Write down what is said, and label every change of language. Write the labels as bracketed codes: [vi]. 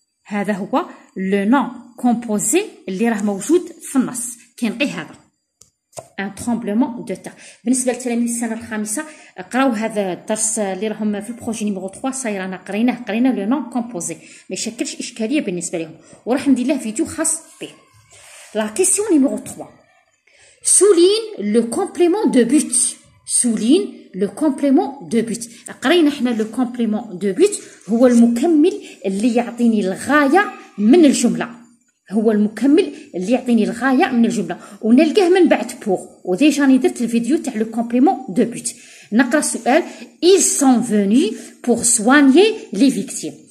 [ar] هذا هو لو نون كومبوزي اللي راه موجود في النص. كاين غير هذا ان ترومبلومون دو تير. بالنسبه لتلاميذ السنه الخامسه قراو هذا الدرس اللي راهم في البروجي نيميرو 3 صاير انا قرينا لو نون كومبوزي، ما يشكلش اشكاليه بالنسبه لهم، وراح ندير له فيديو خاص به. [fr] لا كيسيون نيميرو 3 souligne le complément de but. souligne le complément de but. [ar] قرينا احنا لو كومبليمون دو بوت هو المكمل اللي يعطيني الغايه من الجمله، هو المكمل اللي يعطيني الغايه من الجمله، ونلقاه من بعد بور. وديجا راني درت الفيديو تاع لو كومبليمون دو بوت. نقرا السؤال [fr] ils sont venus pour soigner les victimes.